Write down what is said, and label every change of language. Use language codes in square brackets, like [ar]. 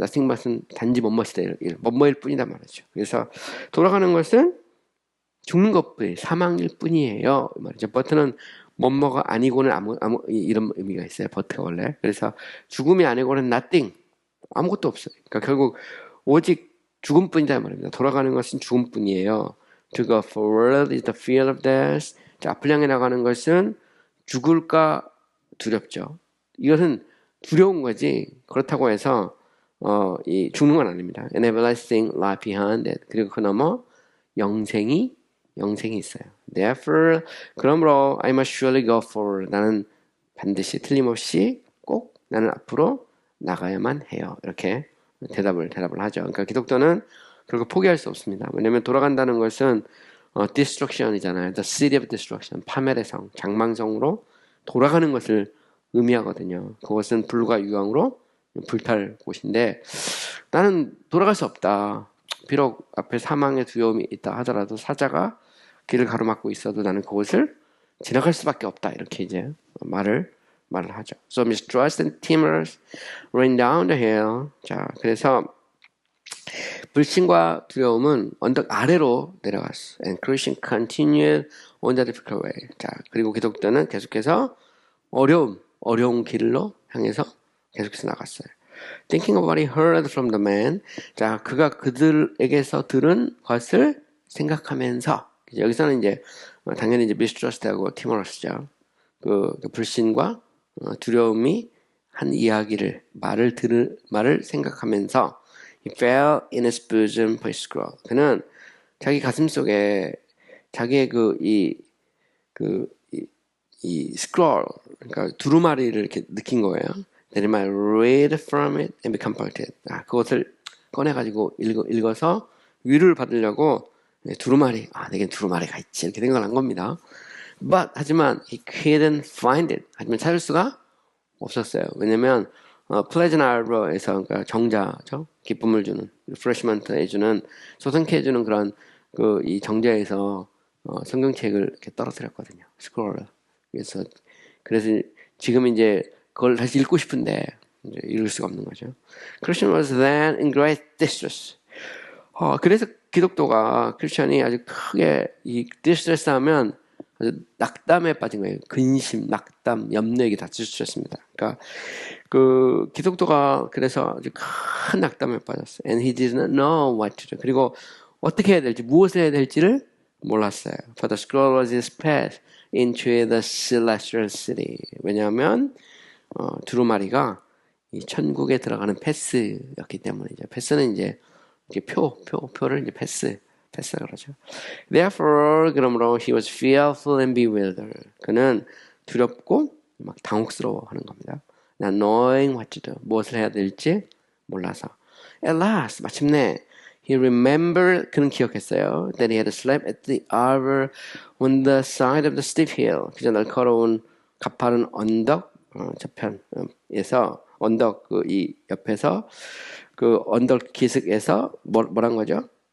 [ko] nothing but은 단지 뭐뭐이다, 뭐뭐일 뿐이다 말이죠. 그래서 돌아가는 것은 죽는 것뿐, 사망일 뿐이에요 이 말이죠. but는 뭐뭐가 아니고는 아무 이런 의미가 있어요. but가 원래. 그래서 죽음이 아니고는 nothing, 아무것도 없어요. 그러니까 결국 오직 죽음뿐이다 말입니다. 돌아가는 것은 죽음뿐이에요. [en] To go forward is the fear of death. [ko] 자, 앞을 향해 나가는 것은 죽을까 두렵죠. 이것은 두려운 거지. 그렇다고 해서 이 죽는 건 아닙니다. [en] An everlasting life behind it. [ko] 그리고 그 너머 영생이 있어요. [en] Therefore, 그러므로 I must surely go forward. [ko] 나는 반드시 틀림없이 꼭 나는 앞으로 나가야만 해요. 이렇게 대답을 하죠. 그러니까 기독교는 결국 포기할 수 없습니다. 왜냐하면 돌아간다는 것은 destruction이잖아요. [en] The city of destruction, [ko] 파멸의 성, 장망성으로 돌아가는 것을 의미하거든요. 그것은 불과 유황으로 불탈 곳인데 나는 돌아갈 수 없다. 비록 앞에 사망의 두려움이 있다 하더라도 사자가 길을 가로막고 있어도 나는 그곳을 지나갈 수밖에 없다. 이렇게 이제 말을 하죠. [en] So mistrust and timors ran down the hill. [ko] 자, 그래서 불신과 두려움은 언덕 아래로 내려갔어. [en] And Christian continued on the difficult way. [ko] 자, 그리고 기독교는 계속해서 어려운 길로 향해서 계속해서 나갔어요. [en] Thinking of what he heard from the man. [ko] 자, 그가 그들에게서 들은 것을 생각하면서. 여기서는 이제 당연히 이제 mistrust하고 timorous죠. 그 불신과 두려움이 한 이야기를 말을 생각하면서 [en] he fell in his bosom for his scroll. [ko] 그는 자기 가슴 속에 자기의 이 scroll, 그러니까 두루마리를 이렇게 느낀 거예요. [en] That he might read from it and be comforted. [ko] 그것을 꺼내가지고 읽어서 위로를 받으려고 두루마리, 내게 두루마리가 있지 이렇게 생각을 한 겁니다. [en] But 하지만 he couldn't find it. [ko] 하지만 찾을 수가 없었어요. 왜냐면 [en] pleasant hour [ko] 에서 그러니까 정자죠, 기쁨을 주는, refreshment 해주는, 소생케 해주는 그런 이 정자에서 성경책을 이렇게 떨어뜨렸거든요. 스크롤을. 그래서 지금 이제 그걸 다시 읽고 싶은데 이제 읽을 수가 없는 거죠. [en] Christian was then in great distress. [ko] 그래서 기독도가 크리스천이 아주 크게 이 디스트레스 하면 아주 낙담에 빠진 거예요. 근심, 낙담, 염려에게 다 지쳤습니다. 그러니까 기독도가 그래서 아주 큰 낙담에 빠졌어요. [en] And he did not know what to do. [ko] 그리고 어떻게 해야 될지, 무엇을 해야 될지를 몰랐어요. [en] For the scroll was his path into the celestial city. [ko] 왜냐하면 두루마리가 이 천국에 들어가는 패스였기 때문이죠. 패스는 이제 표를 이제 패스라 그러죠. [en] Therefore, 그러므로 he was fearful and bewildered. [ko] 그는 두렵고 막 당혹스러워하는 겁니다. [en] Not knowing what to do. [ko] 무엇을 해야 될지 몰라서. [en] At last, 마침내 he remembered, [ko] 그는 기억했어요. [en] That he had slept at the hour on the side of the steep hill. [ko] 그저 날카로운 가파른 언덕 저편에서 언덕 이 옆에서 언덕 기슭에서 뭐란 거죠?